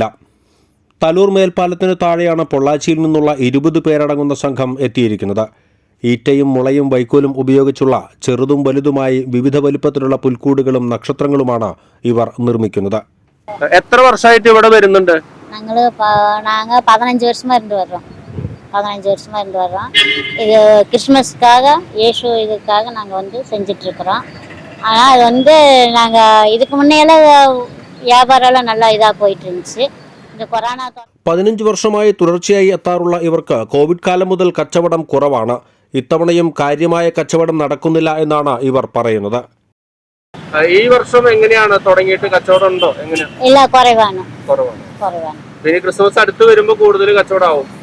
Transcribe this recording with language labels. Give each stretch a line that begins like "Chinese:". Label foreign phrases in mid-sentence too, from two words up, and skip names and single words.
Malayalam: തലൂർ മേൽപ്പാലത്തിന് താഴെയാണ് പൊള്ളാച്ചിയിൽ നിന്നുള്ള 20 പേരടങ്ങുന്ന സംഘം എത്തിയിരിക്കുന്നത്. ഈറ്റയും മുളയും വൈക്കോലും ഉപയോഗിച്ചുള്ള ചെറുതും വലുതുമായി വിവിധ വലിപ്പത്തിലുള്ള പുൽക്കൂടുകളും നക്ഷത്രങ്ങളുമാണ് ഇവർ നിർമ്മിക്കുന്നത്. എത്ര വർഷമായിട്ട് ഇവിടെ വരുന്നുണ്ട്?
Tamil: நாங்கள் 15 வருஷமா இருந்து வர்றோம். இது கிறிஸ்மஸ்க்காக இயேசு இதுக்காக நாங்கள் வந்து செஞ்சிட்ருக்குறோம். ஆனால் அது வந்து நாங்கள் இதுக்கு முன்னையெல்லாம் வியாபாரம்லாம் நல்லா இதாக போயிட்டு இருந்துச்சு. இந்த கொரோனா
Malayalam: 15 വർഷമായി തുടർച്ചയായി എത്താറുള്ള ഇവർക്ക് കോവിഡ് കാലം മുതൽ കച്ചവടം കുറവാണ്. ഇത്തവണയും കാര്യമായ കച്ചവടം നടക്കുന്നില്ല എന്നാണ് ഇവർ പറയുന്നത്. ഈ വർഷം എങ്ങനെയാണ് തുടങ്ങിയിട്ട് കച്ചവടം ഉണ്ടോ? ഇല്ല, കുറവാണ്. പിന്നെ ക്രിസ്മസ് അടുത്ത് വരുമ്പോൾ കൂടുതൽ കച്ചവടമാവും.